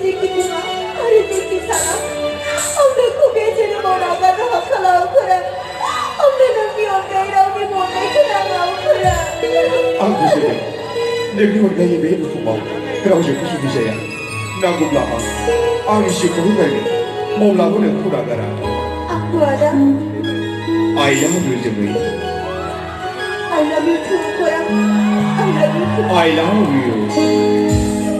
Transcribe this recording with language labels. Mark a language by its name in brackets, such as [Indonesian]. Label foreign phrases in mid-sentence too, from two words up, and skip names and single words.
[Bodo] आं बुजिबाय नोंनि अनगायै बे बुहुमाव रावजोंबो जुलि जाया नांगौब्ला आंनि जिउखौ होगारगोन अब्लाबो नोंखौ नागारा Aku ada. [English] I love you जोमै I love you too, Koyang. I love you too. I love you